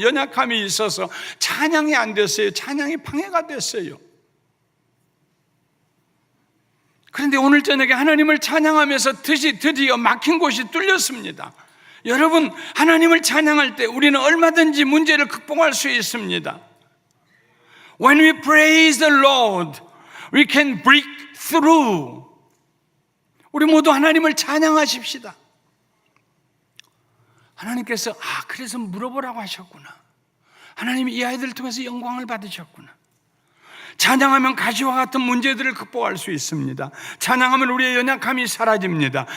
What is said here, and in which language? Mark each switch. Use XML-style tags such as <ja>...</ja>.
<ko>연약함이 있어서 찬양이 안 됐어요. 찬양이 방해가 됐어요. 그런데 오늘 저녁에 하나님을 찬양하면서 드디어 막힌 곳이 뚫렸습니다. 여러분, 하나님을 찬양할 때 우리는 얼마든지 문제를 극복할 수 있습니다.</ko> <en>When we praise the Lord, we can break through.</en> <ko>우리 모두 하나님을 찬양하십시다. 하나님께서 그래서 물어보라고 하셨구나. 하나님이 이 아이들을 통해서 영광을 받으셨구나. 찬양하면 가시와 같은 문제들을 극복할 수 있습니다. 찬양하면 우리의 연약함이 사라집니다.</ko>